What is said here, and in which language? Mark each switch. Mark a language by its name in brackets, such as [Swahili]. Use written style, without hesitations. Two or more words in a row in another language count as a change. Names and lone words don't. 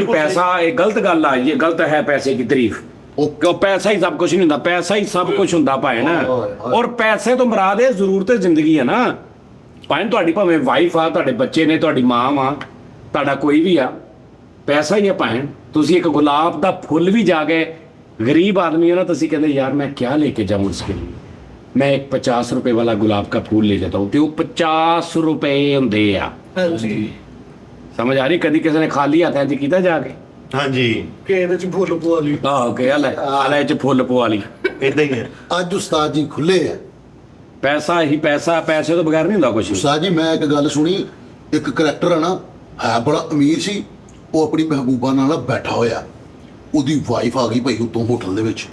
[Punjabi] ਪੈਸਾ ਇਹ ਗਲਤ ਗੱਲ ਆ, ਇਹ ਗਲਤ ਹੈ ਪੈਸੇ ਦੀ ਤਾਰੀਫ। ਉਹ ਪੈਸਾ ਹੀ ਸਭ ਕੁਝ ਨਹੀਂ ਹੁੰਦਾ, ਪੈਸਾ ਹੀ ਸਭ ਕੁਝ ਹੁੰਦਾ ਭੈਣ। ਔਰ ਪੈਸੇ ਤੋਂ ਮੁਰਾਦ ਇਹ ਜ਼ਰੂਰਤ ਜ਼ਿੰਦਗੀ ਹੈ ਨਾ ਭੈਣ। ਤੁਹਾਡੀ ਭਾਵੇਂ ਵਾਈਫ ਆ, ਤੁਹਾਡੇ ਬੱਚੇ ਨੇ, ਤੁਹਾਡੀ ਮਾਂ ਵਾ, ਤੁਹਾਡਾ ਕੋਈ ਵੀ ਆ, ਪੈਸਾ ਹੀ ਹੈ ਭੈਣ। ਤੁਸੀਂ ਇੱਕ ਗੁਲਾਬ ਦਾ ਫੁੱਲ ਵੀ ਜਾ ਕੇ [Hindi] गरीब आदमी हो ना, [Punjabi] ਤੁਸੀਂ ਕਹਿੰਦੇ [Hindi] यार मैं क्या लेके जाऊँ इसके लिए, मैं एक 50 रुपए वाला गुलाब का फूल ले जाता हूँ, तो वो 50 रुपए [Punjabi] ਹੁੰਦੇ ਆ। ਹਾਂਜੀ ਸਮਝ ਆ ਰਹੀ? ਕਦੀ ਕਿਸੇ ਨੇ ਖਾਲੀ ਹੱਥ ਇੰਜ ਕੀਤਾ ਜਾ ਕੇ ਹਾਂਜੀ ਕਿ ਇਹਦੇ ਚ ਫੁੱਲ ਪਵਾ ਲਈ ਆਹੋ ਕਿ ਆਲੇ ਚ ਫੁੱਲ ਪਵਾ ਲਈ। ਇਦਾਂ ਹੀ ਹੈ। ਅੱਜ ਉਸਤਾਦ ਜੀ ਖੁੱਲੇ ਹੈ। ਪੈਸਾ ਹੀ ਪੈਸਾ, ਪੈਸੇ ਤੋਂ ਬਗੈਰ ਨਹੀਂ ਹੁੰਦਾ ਕੁਝ। ਉਸਤਾਦ ਜੀ ਮੈਂ ਇੱਕ ਗੱਲ ਸੁਣੀ, ਇੱਕ ਕਰੈਕਟਰ ਹੈ ਨਾ, ਹੈ ਬੜਾ ਅਮੀਰ ਸੀ, ਉਹ ਆਪਣੀ ਮਹਿਬੂਬਾ ਨਾਲ ਬੈਠਾ ਹੋਇਆ, ਉਹਦੀ ਵਾਈਫ ਆ ਗਈ ਭਾਈ ਉਤੋਂ ਹੋਟਲ ਦੇ ਵਿੱਚ।